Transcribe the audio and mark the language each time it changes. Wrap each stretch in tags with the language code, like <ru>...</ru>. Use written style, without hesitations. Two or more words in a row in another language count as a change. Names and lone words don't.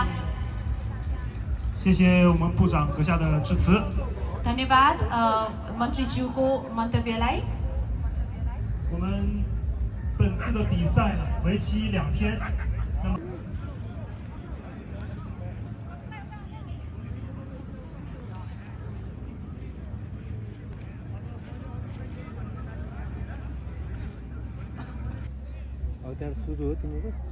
<zh>谢谢我们部长阁下的致辞。</zh> <ne>धन्यवाद मंत्रीज्यू को मंतव्य लाई।</ne> <zh>我们本次的比赛呢，为期2天。那么，</zh> <ne>अब त्यहाँ सुरु हो तिम्रो</ne>